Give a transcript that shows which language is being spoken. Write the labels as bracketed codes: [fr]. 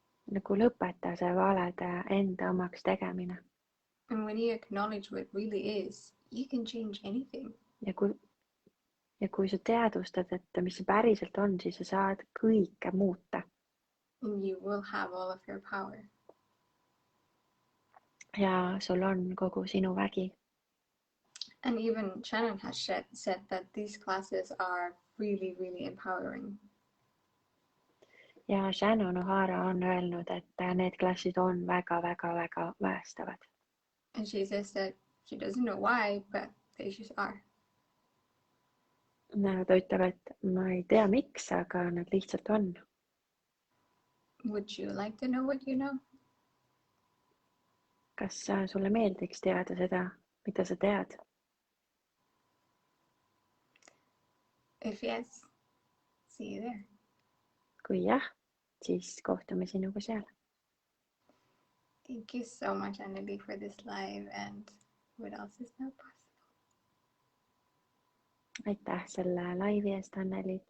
[et] Nagu lõpeta see valede enda omaks tegemine. [en] And when you acknowledge what really is, you can change anything. [et] Ja kui sa teadvustad, et mis see päriselt on, siis sa saad kõike muuta. [en] And you will have all of your power. [et] Ja sul on kogu sinu vägi. [en] And even Shannon has said that these classes are really, really empowering. [et] Ja Shannon O'Hara on öelnud, et need klassid on väga-väga-väga väestavad. [en] And she says that she doesn't know why, but they just are. [et] Ta ütleb, et ma ei tea miks, aga nad lihtsalt on. [en] Would you like to know what you know? [et] Kas sulle meeldiks teada seda, mida sa tead? [en] If yes, see you there. [et] Kui jah, siis kohtume sinuga seal. [en] Thank you so much, Anneli, for this live and what else is now possible. [et] Aitäh selle laivi eest, Anneli.